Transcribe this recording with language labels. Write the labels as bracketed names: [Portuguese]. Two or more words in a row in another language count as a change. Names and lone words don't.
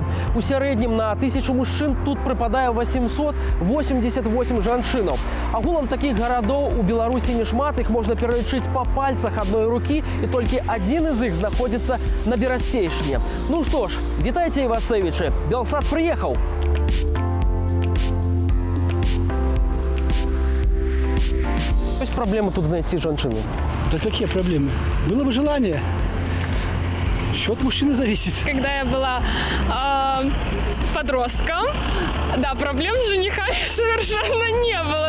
[Belarusian] У сярэднім на 1000 мужчын тут прыпадае 888 жанчынаў. Агулам такіх гарадоў у Беларусі немат, іх можна пералічыць па пальцах адной рукі, і толькі адзін з іх знаходзіцца на Берасцейшне. Ну што ж, вітайце, Івацевічы, Белсат прыехаў. [Russian] Есть проблема тут найти женщину? Да какие проблемы? Было бы желание. Все от мужчины зависит. Когда я была подростком, да, проблем с женихами совершенно не было.